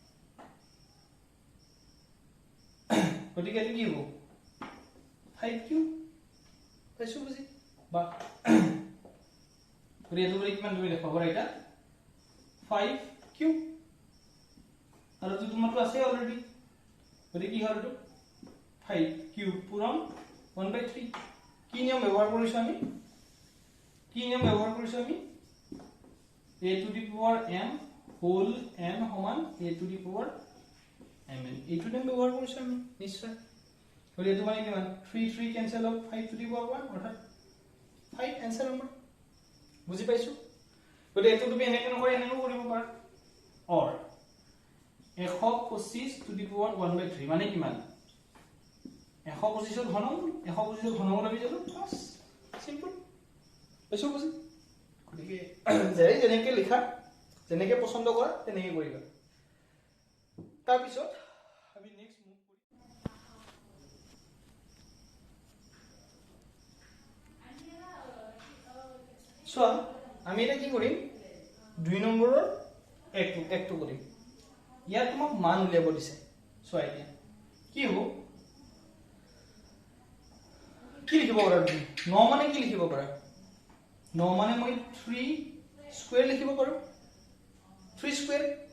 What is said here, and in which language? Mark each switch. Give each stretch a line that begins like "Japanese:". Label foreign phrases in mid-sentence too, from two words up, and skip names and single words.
Assamese: গতিকে এটো কি হ'ব 5 কিউ পাইছো বুজি বা গতিকে এটো কিমান তুমি লেখা পাৰা এটা 5 কিউ আৰু তো তোমাৰটো আছে অলৰেডি গতিকে কি হ'ল এটো 5 কিউ পূৰণ 1/3 কি নিয়ম ব্যৱহাৰ কৰিছো আমি
English: a to the power m whole n
Assamese: সমান
English: a to the power mn
Assamese: এইটো নিয়ম ব্যৱহাৰ কৰিছো আমি নিশ্চয় গতিকে এটো মানে কিমান 3
English: cancel off 5 to the power 1
Assamese: অৰ্থাৎ 5 आंसर নম্বৰ বুজি পাইছো গতিকে এটো তুমি এনেকৈ নকৰি এনেকৈ কৰিব পাৰা অৰ 125 to the power 1/3 মানে কিমান 125 ৰ ঘনমূল আমি জানো বাস সিম্পল পাইছো বুজি গতিকে যেনেকৈ লিখা যেনেকৈ পছন্দ কৰা তেনেকৈ কৰিবা তাৰ পিছত আমি
English: next move
Assamese: করি সো আমি এটা কি কৰিম 2 নম্বৰৰ একটো কৰিম ইয়াত তোমাক মান উলিয়াব দিছে সো এতিয়া কি হ'ব কি লিখিব পাৰা তুমি 9 মানে কি লিখিব পাৰা 9 মানে মই 3 স্কয়াৰ লিখিব পাৰো 3 স্কয়াৰ